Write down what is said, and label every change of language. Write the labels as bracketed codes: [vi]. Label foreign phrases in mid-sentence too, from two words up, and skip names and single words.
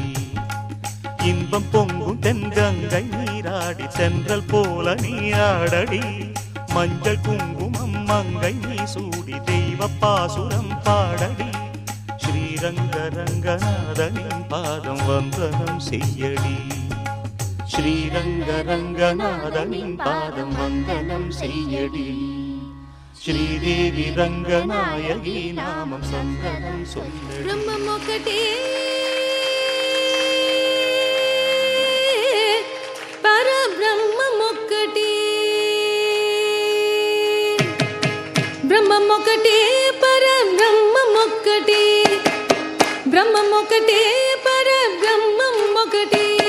[ta] இன்பம் பொங்கும் தென்கங்கை நீராடி சென்றல் போல நீ ஆடடி மஞ்சள் குங்குமம் மங்கை நீ சூடி தெய்வ தெய்வப்பாசுரம் பாடடி ஸ்ரீரங்கரங்கநாதனின் பாதம் வந்தனம் செய்யடி ஸ்ரீரங்கரங்கநாதனின் பாதம் வந்தனம் செய்யடி ஸ்ரீதேவி ரங்கநாயகி நாமம் சந்தனம் சொல்லடி [te] బ్రహ్మం ఒకటే పరబ్రహ్మం ఒకటే బ్రహ్మం ఒకటే పరబ్రహ్మం ఒకటే బ్రహ్మం ఒకటే పరబ్రహ్మం ఒకటే